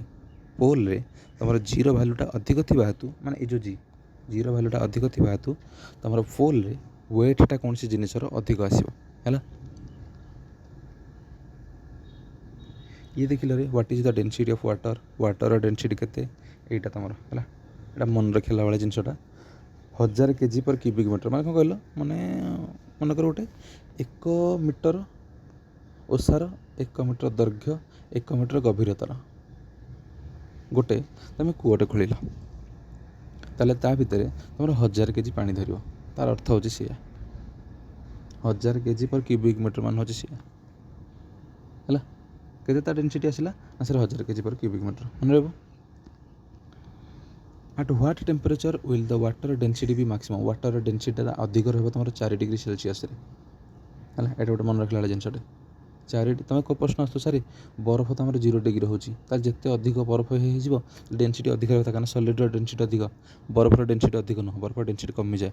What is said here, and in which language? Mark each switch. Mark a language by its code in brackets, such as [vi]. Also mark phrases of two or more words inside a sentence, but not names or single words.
[or] ପୋଲ୍ରେ ତୁମର ଜିର ଭ୍ୟାଲ୍ୟୁଟା ଅଧିକ ଥିବା ହେତୁ, ମାନେ ଏଇ ଯେଉଁ ଜିର ଭ୍ୟାଲ୍ୟୁଟା ଅଧିକ ଥିବା ହେତୁ ତୁମର ପୋଲ୍ରେ ୱେଟ୍ଟା କୌଣସି ଜିନିଷର ଅଧିକ ଆସିବ। ହେଲା, ଇଏ ଦେଖିଲେ [en] What is the density of water. water's density [or] କେତେ, ଏଇଟା ତୁମର ହେଲା। ଏଇଟା ମନେ ରଖିଲା ଭଳିଆ ଜିନିଷଟା। [en] 1000 kg per cubic meter [or] ମାନେ କ'ଣ କହିଲ, ମାନେ ମନେକର ଗୋଟେ 1 ମିଟର ଓସାର, 1 ମିଟର ଦୈର୍ଘ୍ୟ, 1 ମିଟର ଗଭୀରତାର ଗୋଟେ ତୁମେ କୂଅଟେ ଖୋଳିଲ, ତାହେଲେ ତା ଭିତରେ ତୁମର 1000 kg ପାଣି ଧରିବ। ତାର ଅର୍ଥ ହେଉଛି ସେଇଆ। [en] 1000 kg per cubic meter [or] ମାନେ ହେଉଛି ସେଇଆ। ହେଲା, କେତେ ତା ଡେନ୍ସିଟି ଆସିଲା ନା ସାର୍ [en] 1000 kg per cubic meter। [or] ମନେ ରହିବ। [en] At what temperature will the water density be maximum. water density [or] ଅଧିକ ରହିବ ତୁମର 4 [en] degree Celsius. [or] ହେଲା, ଏଇଟା ଗୋଟେ ମନେ ରଖିଲା ଭଳିଆ ଜିନିଷଟେ। 4 ତୁମେ କେଉଁ ପ୍ରଶ୍ନ ଆସୁଛ ସାର୍, ବରଫ ତୁମର 0 ଡିଗ୍ରୀ ହେଉଛି, ତାହେଲେ ଯେତେ ଅଧିକ ବରଫ ହେଇଯିବ ଡେନ୍ସିଟି ଅଧିକ ରହିବ, କାରଣ [en] solid's density [or] ଅଧିକ, ବରଫର ଡେନ୍ସିଟି ଅଧିକ ନୁହଁ, ବରଫର ଡେନ୍ସିଟି କମିଯାଏ।